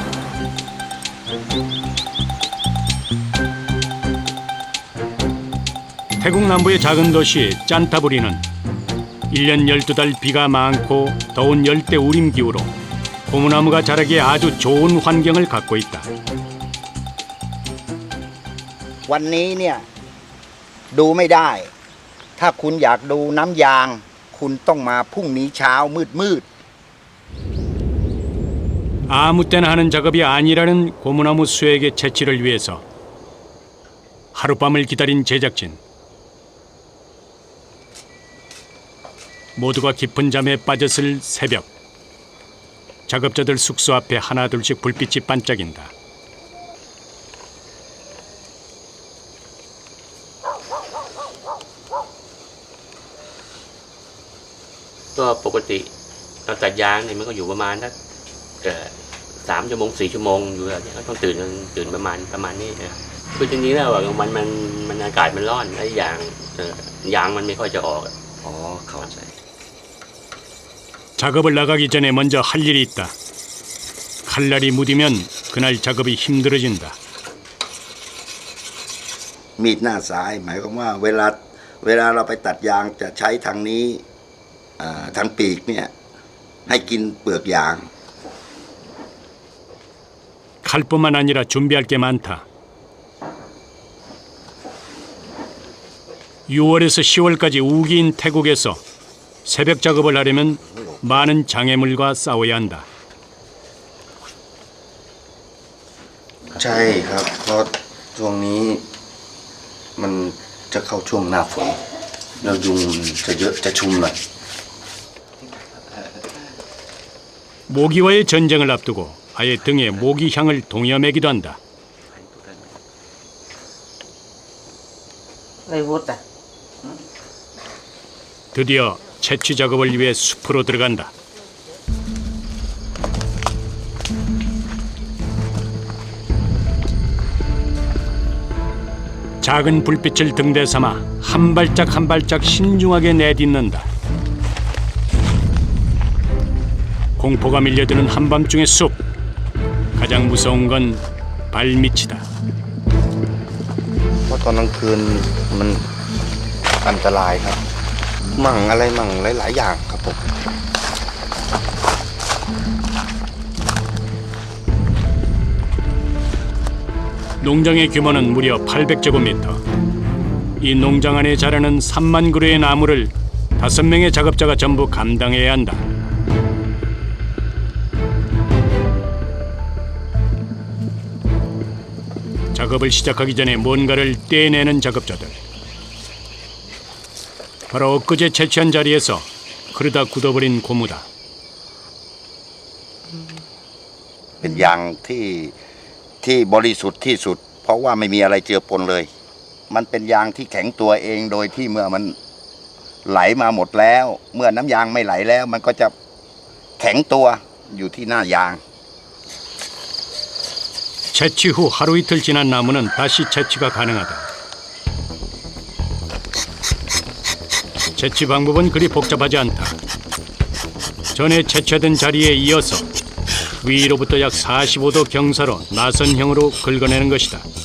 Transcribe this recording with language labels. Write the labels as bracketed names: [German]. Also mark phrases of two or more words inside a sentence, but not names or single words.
[Korean] 태국 남부의 작은 도시 짠타부리는 1년 12달 비가 많고 더운 열대 우림 기후로 고무나무가 자라기에 아주 좋은 환경을 갖고 있다. [Thai] วันนี้เนี่ยดูไม่ได้ถ้าคุณอยากดูน้ำยางคุณต้องมาพรุ่งนี้เช้ามืด [Korean] 아무 때나 하는 작업이 아니라는 고무나무 수액의 채취를 위해서 하룻밤을 기다린 제작진. 모두가 깊은 잠에 빠졌을 새벽. 작업자들 숙소 앞에 하나둘씩 불빛이 반짝인다. [Thai] ก็ปกติเราตัดยางเนี่ยมันก็อยู่ประมาณสัก3 ชั่วโมง 4 ชั่วโมงอยู่แบบนี้ก็ต้องตื่นประมาณนี้นะคือจริงๆแล้วมันอากาศมันร้อนไอ้ยางมันไม่ค่อยจะออก เข้าใจ [Korean] 작업을 나가기 전에 먼저 할 일이 있다. 칼날이 무디면 그날 작업이 힘들어진다. [Thai] ๆมีดหน้าซ้ายหมายความว่าเวลาเราไปตัดยางจะใช้ทางนี้ทางปีกเนี่ยให้กินเปลือกยาง [Korean] 칼뿐만 아니라 준비할 게 많다. 6월에서 10월까지 우기인 태국에서 새벽 작업을 하려면 많은 장애물과 싸워야 한다. [Thai] ใช่ครับเพราะช่วงนี้มันจะเข้าช่วงหน้าฝนแล้วยุงจะเยอะจะชุมหน่อย [Korean] 모기와의 전쟁을 앞두고 아예 등에 모기향을 동여매기도 한다. 드디어 채취 작업을 위해 숲으로 들어간다. 작은 불빛을 등대 삼아 한 발짝 한 발짝 신중하게 내딛는다. 공포가 밀려드는 한밤중의 숲. 가장 무서운 건 발밑이다. [Thai] เพราะตอนกลางคืนมันอันตรายครับมั่งอะไรมั่งหลายๆอย่างครับผม [Korean] 농장의 규모는 무려 800제곱미터. 이 농장 안에 자라는 3만 그루의 나무를 5명의 작업자가 전부 감당해야 한다. 작업을 시작하기 전에 뭔가를 떼내는 작업자들. 바로 엊그제 채취한 자리에서 그러다 굳어버린 고무다. [Thai] เป็นยางที่บริสุทธิ์ที่สุดเพราะว่าไม่มีอะไรเจือปนเลย มันเป็นยางที่แข็งตัวเองโดยที่เมื่อมันไหลมาหมดแล้วเมื่อน้ำยางไม่ไหลแล้วมันก็จะแข็งตัวอยู่ที่หน้ายาง [Korean] 채취 후 하루 이틀 지난 나무는 다시 채취가 가능하다. 채취 방법은 그리 복잡하지 않다. 전에 채취된 자리에 이어서 위로부터 약 45도 경사로 나선형으로 긁어내는 것이다.